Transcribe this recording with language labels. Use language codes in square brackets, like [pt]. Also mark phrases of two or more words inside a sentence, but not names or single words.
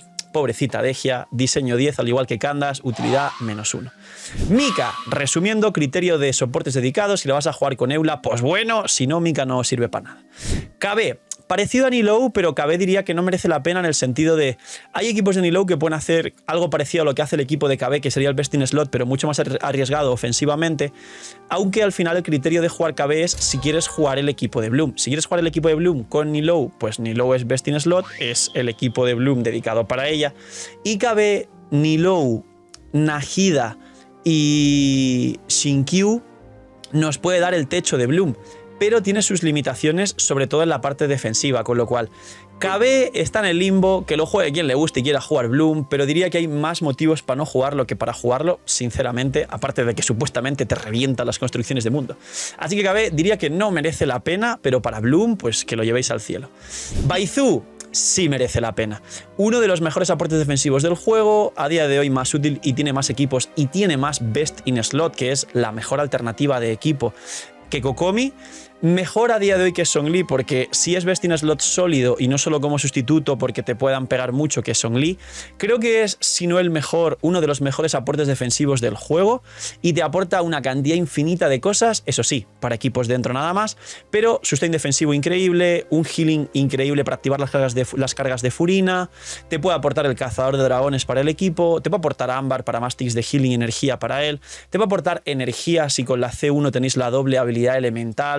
[es] Pobrecita Dehya, diseño 10 al igual que Candace, utilidad -1. Mika, resumiendo, criterio de soportes dedicados, si la vas a jugar con Eula, pues bueno, si no, Mika no sirve para nada. KB, parecido a Nilou, pero KB diría que no merece la pena en el sentido de hay equipos de Nilou que pueden hacer algo parecido a lo que hace el equipo de KB, que sería el [en] best in slot, [es] pero mucho más arriesgado ofensivamente, aunque al final el criterio de jugar KB es si quieres jugar el equipo de Bloom. Si quieres jugar el equipo de Bloom con Nilou, pues Nilou es [en] best in slot, [es] es el equipo de Bloom dedicado para ella, y KB, Nilou, Nahida y Shinkyu nos puede dar el techo de Bloom, pero tiene sus limitaciones, sobre todo en la parte defensiva, con lo cual KB está en el limbo, que lo juegue quien le guste y quiera jugar Bloom, pero diría que hay más motivos para no jugarlo que para jugarlo, sinceramente, aparte de que supuestamente te revienta las construcciones de mundo. Así que KB diría que no merece la pena, pero para Bloom, pues que lo llevéis al cielo. Baizu sí merece la pena. Uno de los mejores aportes defensivos del juego, a día de hoy más útil y tiene más equipos y tiene más [en] best in slot, [es] que es la mejor alternativa de equipo que Kokomi. Mejor a día de hoy que Zhongli, porque si es [en] best in slot [es] sólido y no solo como sustituto porque te puedan pegar mucho que Zhongli, creo que es, si no el mejor, uno de los mejores aportes defensivos del juego y te aporta una cantidad infinita de cosas, eso sí, para equipos dentro nada más, pero sustain defensivo increíble, un healing increíble para activar las cargas de Furina, te puede aportar el cazador de dragones para el equipo, te puede aportar ámbar para más ticks de healing y energía para él, te puede aportar energía si con la C1 tenéis la doble habilidad elemental.